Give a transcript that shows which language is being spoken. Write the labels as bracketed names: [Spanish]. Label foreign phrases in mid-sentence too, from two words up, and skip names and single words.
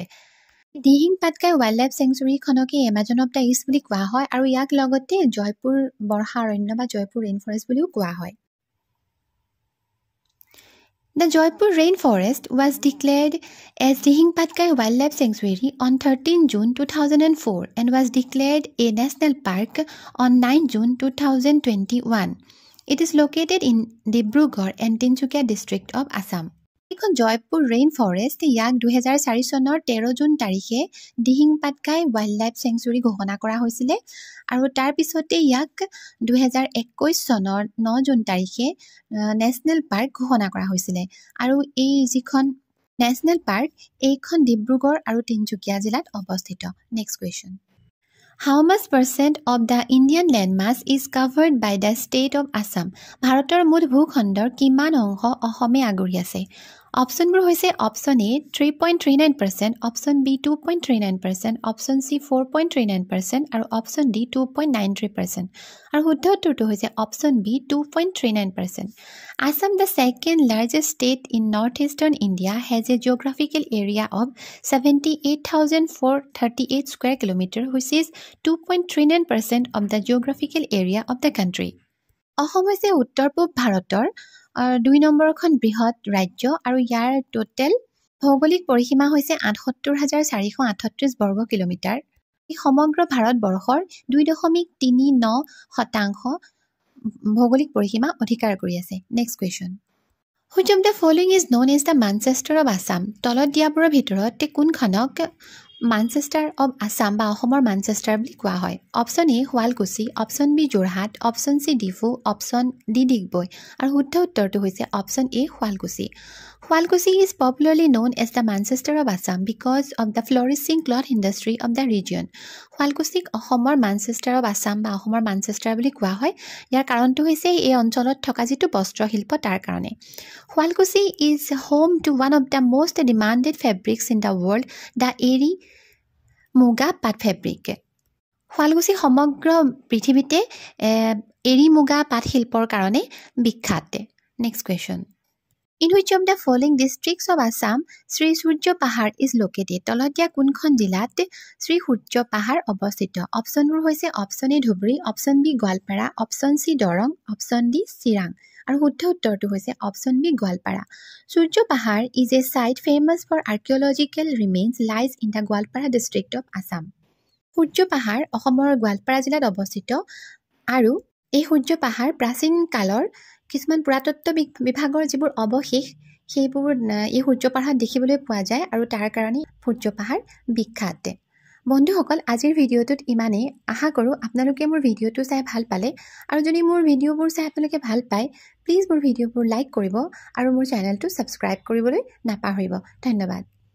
[Assamese] Dihing Patkai Wildlife Sanctuary খনকে Amazon of the East বুলি কোৱা হয় আৰু ইয়াক লগতে জয়পুৰ বৰ্ষা অৰণ্য বা জয়পুৰ ৰেইনফৰেষ্ট বুলিও কোৱা হয়। [English] The Jaipur Rainforest was declared as Dihing Patkai Wildlife Sanctuary on 13 June 2004 and was declared a national park on 9 June 2021. It is located in Dibrugarh and Tinsukia district of Assam. [Assamese] এখন জয়পুৰ ৰেইন ফৰেষ্ট ইয়াক 2004 চনৰ 13 জুন তাৰিখে দিহিং পাটকাই [English] wildlife sanctuary [Assamese] ঘোষণা কৰা হৈছিল আৰু তাৰ পিছতে ইয়াক 2021 চনৰ 9 জুন তাৰিখে [English] national park [Assamese] ঘোষণা কৰা হৈছিল আৰু এই যিখন [English] national park [Assamese] এইখন ডিব্ৰুগড় আৰু তিনচুকীয়া জিলাত অৱস্থিত [English] next question How much percent of the Indian landmass is covered by the state of Assam? [Assamese] ভাৰতৰ মুঠ ভূখণ্ডৰ কিমান অংশ অসমে আগুৰি আছে? অপচনবোৰ হৈছে [English] option A [Assamese] 3.39%, [English] option B [Assamese] 2.39%, [English] option C [Assamese] 4.39% আৰু [English] option D [Assamese] 2.93%। আৰু শুদ্ধ উত্তৰটো হৈছে [English] option B [Assamese] 2.39%। [English] Assam, the second largest state in northeastern India, has a geographical area of 78,438 square kilometers, which is 2.39% of the geographical area of the country. [Assamese] অসম হৈছে উত্তৰ পূব ভাৰতৰ 2 নম্বৰখন বৃহৎ ৰাজ্য আৰু ইয়াৰ টোটেল ভৌগোলিক পৰিসীমা হৈছে ৭৮,৪৩৮ বৰ্গ কিলোমিটাৰ। ই সমগ্ৰ ভাৰতবৰ্ষৰ 2.39% ভৌগোলিক পৰিসীমা অধিকাৰ কৰি আছে। [English] next question Which of the following is known as the Manchester of Assam? [Assamese] তলত দিয়াবোৰৰ ভিতৰত কোনখনক Manchester of Assam বা অসমৰ Manchester বুলি কোৱা হয় [English] option A [Assamese] শুৱালকুছি [English] option B [Assamese] যোৰহাট [English] option C [Assamese] ডিফু [English] option D [Assamese] ডিগবৈ আৰু শুদ্ধ উত্তৰটো হৈছে [English] option A [Assamese] শুৱালকুছি [English] Hualkusi is popularly known as the Manchester of Assam because of the flourishing cloth industry of the region. [Assamese] Hualkusik অসমৰ Manchester of Assam বা অসমৰ Manchester বুলি কোৱা হয় ইয়াৰ কাৰণটো হৈছে এই অঞ্চলত থকা যেটো বস্ত্ৰ শিল্প তাৰ কাৰণে [English] Hualkusi is home to one of the most demanded fabrics in the world, the Eri Muga Pat fabric. [Assamese] Hualkusi সমগ্ৰ পৃথিৱীতে এৰি মুগা পাট শিল্পৰ কাৰণে বিখ্যাত [English] Next question In which of the following districts of Assam Sri Surya Pahar is located? [Assamese] তলত দিয়া কোনখন জিলাত শ্ৰী সূৰ্য পাহাৰ অৱস্থিত অপচনবোৰ হৈছে [English] option A [Assamese] ধুবুৰী [English] option B [Assamese] গোৱালপাৰা [English] option C [Assamese] দৰং [English] option D [Assamese] চিৰাং আৰু শুদ্ধ উত্তৰটো হৈছে [English] option B [Assamese] গোৱালপাৰা সূৰ্য পাহাৰ [English] is a site famous for archaeological remains lies in the Gwalpara district of Assam [Assamese] সূৰ্য পাহাৰ অসমৰ গোৱালপাৰা জিলাত অৱস্থিত আৰু এই সূৰ্য পাহাৰ প্ৰাচীন কালৰ কিছুমান পুৰাতত্ত্ব বিভাগৰ যিবোৰ অৱশেষ সেইবোৰ এই সূৰ্য পাহাৰত দেখিবলৈ পোৱা যায় আৰু তাৰ কাৰণে সূৰ্য পাহাৰ বিখ্যাত বন্ধুসকল আজিৰ ভিডিঅ'টোত ইমানেই আশা কৰোঁ আপোনালোকে মোৰ ভিডিঅ'টো চাই ভাল পালে আৰু যদি মোৰ ভিডিঅ'বোৰ চাই আপোনালোকে ভাল পায় প্লিজ মোৰ ভিডিঅ'বোৰ লাইক কৰিব আৰু মোৰ চেনেলটো সাবস্ক্ৰাইব কৰিবলৈ নাপাহৰিব ধন্যবাদ